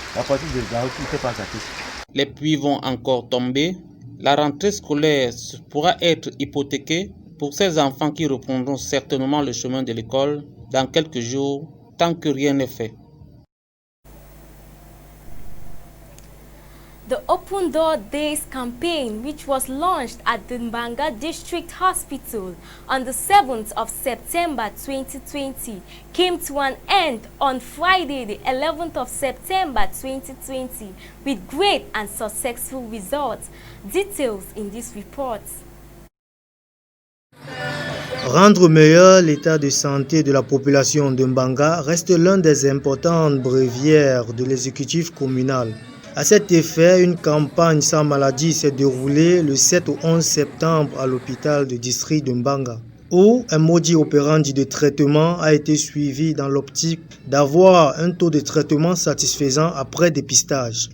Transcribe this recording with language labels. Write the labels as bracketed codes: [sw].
[fr] À partir de la route, il ne s'est pas gâté. Les pluies vont encore tomber. La rentrée scolaire pourra être hypothéquée pour ces enfants qui reprendront certainement le chemin de l'école dans quelques jours, tant que rien n'est fait. [en] The Open Door Days campaign, which was launched at the Mbanga District Hospital on the 7th of September 2020, came to an end on Friday, the 11th of September 2020, with great and successful results. Details in this report. [fr] Rendre meilleur l'état de santé de la population de Mbanga reste l'un des importantes bréviaires de l'exécutif communal. À cet effet, une campagne sans maladie s'est déroulée le 7 au 11 septembre à l'hôpital de district de Mbanga, où un modus operandi de traitement a été suivi dans l'optique d'avoir un taux de traitement satisfaisant après dépistage.